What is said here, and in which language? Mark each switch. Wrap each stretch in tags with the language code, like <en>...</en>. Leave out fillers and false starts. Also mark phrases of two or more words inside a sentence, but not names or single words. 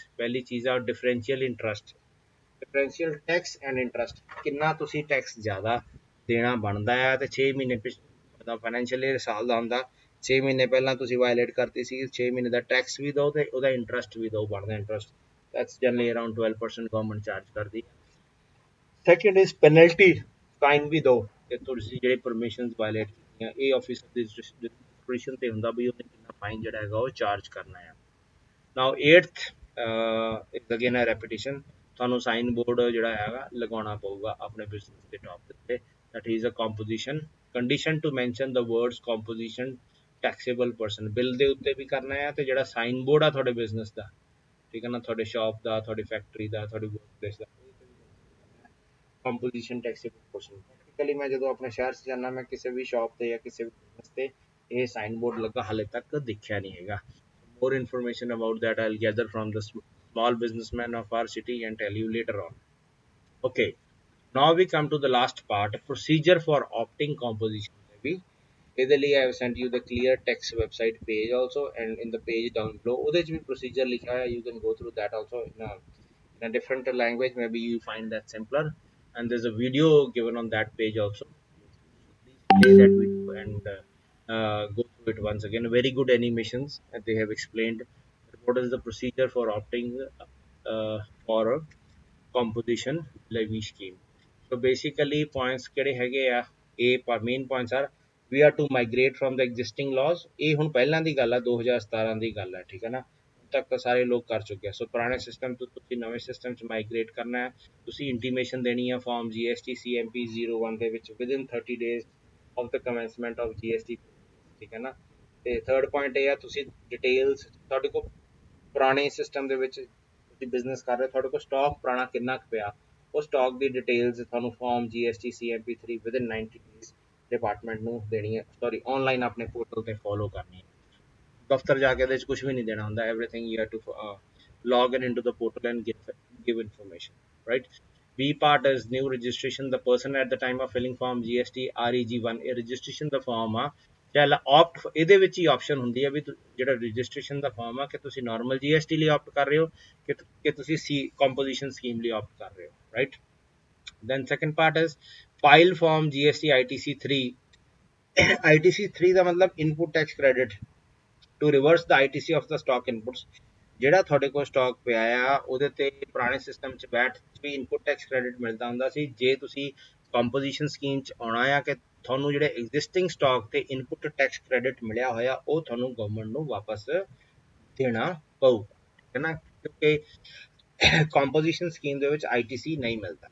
<pa>ਪਹਿਲੀ ਚੀਜ਼ ਆ</pa> <en>differential interest, differential tax and interest,</en> <pa>ਕਿੰਨਾ ਤੁਸੀਂ ਟੈਕਸ ਜ਼ਿਆਦਾ ਦੇਣਾ ਬਣਦਾ ਆ, ਤੇ 6 ਮਹੀਨੇ ਪਿਛਲਾ</pa> <en>financial year</en> <pa>ਸਾਲ ਦਾ ਹੁੰਦਾ, 6 ਮਹੀਨੇ ਪਹਿਲਾਂ ਤੁਸੀਂ ਵਾਇਲੇਟ ਕਰਤੀ ਸੀ, 6 ਮਹੀਨੇ ਦਾ ਟੈਕਸ ਵੀ ਦਿਓ ਤੇ ਉਹਦਾ ਇੰਟਰਸਟ ਵੀ ਦਿਓ, ਬਣਦਾ ਇੰਟਰਸਟ।</pa> <en>that's generally around 12% government charge</en> <pa>ਕਰਦੀ ਹੈ।</pa> <en>second is penalty,</en> <pa>ਫਾਈਨ ਵੀ ਦਿਓ ਕਿ ਤੁਸੀਂ ਜਿਹੜੇ ਪਰਮਿਸ਼ਨਸ ਵਾਇਲੇਟ ਕੀਤੀਆਂ, ਇਹ ਆਫਿਸਰ ਦੀ ਡਿਸਕ੍ਰਿਸ਼ਨ ਤੇ ਹੁੰਦਾ ਵੀ ਉਹਨੇ ਕਿੰਨਾ ਫਾਈਨ ਜਿਹੜਾ ਹੈਗਾ ਉਹ ਚਾਰਜ ਕਰਨਾ ਹੈ।</pa> <en>now 8th is again a repetition,</en> <pa>ਤੁਹਾਨੂੰ</pa> <en>sign board</en> <pa>ਜਿਹੜਾ ਹੈਗਾ ਲਗਾਉਣਾ ਪਊਗਾ ਆਪਣੇ ਬਿਜ਼ਨਸ ਦੇ ਟੌਪ ਦੇ ਉੱਤੇ,</pa> <en>that is a composition condition to mention the words composition taxable person,</en> <pa>ਬਿੱਲ ਦੇ ਉੱਤੇ ਵੀ ਕਰਨਾ ਹੈ, ਤੇ ਜਿਹੜਾ</pa> <en>sign board</en> <pa>ਆ ਤੁਹਾਡੇ ਬਿਜ਼ਨਸ ਦਾ, ਠੀਕ ਹੈ ਨਾ, ਤੁਹਾਡੇ ਸ਼ਾਪ ਦਾ, ਤੁਹਾਡੀ ਫੈਕਟਰੀ ਦਾ, ਤੁਹਾਡੀ ਵਰਕਪਲੇਸ ਦਾ,</pa> <en>composition taxable person.</en> <pa>ਪ੍ਰੈਕਟੀਕਲੀ ਮੈਂ ਜਦੋਂ ਆਪਣੇ ਸ਼ਹਿਰ 'ਚ ਜਾਂਦਾ, ਮੈਂ ਕਿਸੇ ਵੀ ਸ਼ਾਪ ਤੇ ਜਾਂ ਕਿਸੇ ਵੀ ਬਿਜ਼ਨਸ ਤੇ ਇਹ</pa> <en>sign board</en> <pa>ਲੱਗਾ ਹਾਲੇ ਤੱਕ ਦੇਖਿਆ ਨਹੀਂ ਹੈਗਾ।</pa> <en>More information about that I'll gather from the small businessmen of our city and tell you later on. Okay, now we come to the last part, procedure for opting composition levy.</en> <pa>ਇਹਦੇ ਲਈ</pa> <en>I have sent you the clear text website page also, and in the page down below</en> <pa>ਉਹਦੇ 'ਚ ਵੀ</pa> <en>procedure</en> <pa>ਲਿਖਿਆ ਹੋਇਆ,</pa> <en>you can go through that also in a different language, maybe you find that simpler, and there's a video given on that page also. Please play that video and go through it once again. Very good animations, and they have explained what is the procedure for opting for composition levy scheme. So basically points</en> <pa>ਕਿਹੜੇ ਹੈਗੇ ਆ,</pa> <en>A main points are we are to migrate from the existing laws.</en> <pa>ਇਹ ਹੁਣ ਪਹਿਲਾਂ ਦੀ ਗੱਲ ਆ, 2017 ਦੀ ਗੱਲ ਹੈ, ਠੀਕ ਹੈ ਨਾ, ਹੁਣ ਤੱਕ ਤਾਂ ਸਾਰੇ ਲੋਕ ਕਰ ਚੁੱਕੇ ਆ। ਸੋ ਪੁਰਾਣੇ ਸਿਸਟਮ ਤੋਂ ਤੁਸੀਂ ਨਵੇਂ ਸਿਸਟਮ 'ਚ ਮਾਈਗ੍ਰੇਟ ਕਰਨਾ ਹੈ। ਤੁਸੀਂ ਇੰਟੀਮੇਸ਼ਨ ਦੇਣੀ ਆ ਫਾਰਮ GST CMP 01 ਦੇ ਵਿੱਚ</pa> <en>within 30 days of the commencement of GST,</en> <pa>ਠੀਕ ਹੈ ਨਾ। ਤੇ ਥਰਡ ਪੁਆਇੰਟ ਇਹ ਆ, ਤੁਸੀਂ ਡਿਟੇਲਸ ਤੁਹਾਡੇ ਕੋਲ ਪੁਰਾਣੇ ਸਿਸਟਮ ਦੇ ਵਿੱਚ ਤੁਸੀਂ ਬਿਜ਼ਨਸ ਕਰ ਰਹੇ ਹੋ, ਤੁਹਾਡੇ ਕੋਲ ਸਟਾਕ ਪੁਰਾਣਾ ਕਿੰਨਾ ਕੁ ਪਿਆ, ਉਹ ਸਟਾਕ ਦੀ ਡਿਟੇਲਸ ਤੁਹਾਨੂੰ ਫਾਰਮ GST CMP 3</pa> <en>within 90 days</en> <pa>ਡਿਪਾਰਟਮੈਂਟ ਨੂੰ ਦੇਣੀ ਹੈ, ਸੌਰੀ ਆਨਲਾਈਨ ਆਪਣੇ ਪੋਰਟਲ ਤੇ ਫੋਲੋ ਕਰਨੀ ਹੈ। ਦਫ਼ਤਰ ਜਾ ਕੇ ਇਹਦੇ 'ਚ ਕੁਝ ਵੀ ਨਹੀਂ ਦੇਣਾ ਹੁੰਦਾ,</pa> <en>everything you have to log in into the portal and give information, right? B part is new registration. The person at the time of filling form GST REG1</en> <pa>ਇਹ registration ਦਾ ਫਾਰਮ ਆ, ਚੱਲ opt ਇਹਦੇ ਵਿੱਚ ਹੀ ਆਪਸ਼ਨ ਹੁੰਦੀ ਹੈ ਵੀ ਜਿਹੜਾ ਰਜਿਸਟ੍ਰੇਸ਼ਨ ਦਾ ਫਾਰਮ ਆ ਕਿ ਤੁਸੀਂ</pa> <en>normal GST</en> <pa>ਲਈ ਆਪਟ ਕਰ ਰਹੇ ਹੋ ਕਿ ਤੁਸੀਂ</pa> <en>composition scheme</en> <pa>ਲਈ ਆਪਟ ਕਰ ਰਹੇ ਹੋ, ਰਾਈਟ।</pa> <en>then second part is file form GST ITC 3 ITC 3</en> <pa>ਦਾ ਮਤਲਬ</pa> <en>ਇਨਪੁਟ ਟੈਕਸ ਕ੍ਰੈਡਿਟ ਟੂ ਰਿਵਰਸ ਦਾ ITC ਆਫ ਦਾ ਸਟਾਕ ਇਨਪੁਟਸ।</en> <pa>ਜਿਹੜਾ ਤੁਹਾਡੇ ਕੋਲ ਸਟਾਕ ਪਿਆ ਆ ਉਹਦੇ ਤੇ ਪੁਰਾਣੇ ਸਿਸਟਮ 'ਚ ਵੈਟ ਵੀ</pa> <en>input tax credit</en> <pa>ਮਿਲਦਾ ਹੁੰਦਾ ਸੀ। ਜੇ ਤੁਸੀਂ</pa> <en>composition scheme</en> <pa>'ਚ ਆਉਣਾ ਆ ਕਿ ਤੁਹਾਨੂੰ ਜਿਹੜੇ</pa> <en>existing stock</en> <pa>ਤੇ</pa> <en>input tax credit</en> <pa>ਮਿਲਿਆ ਹੋਇਆ ਉਹ ਤੁਹਾਨੂੰ ਗਵਰਨਮੈਂਟ ਨੂੰ ਵਾਪਸ ਦੇਣਾ ਪਊਗਾ, ਠੀਕ ਹੈ ਨਾ, ਕਿਉਂਕਿ</pa> <en>composition scheme</en> <pa>ਦੇ ਵਿੱਚ ITC ਨਹੀਂ ਮਿਲਦਾ।</pa>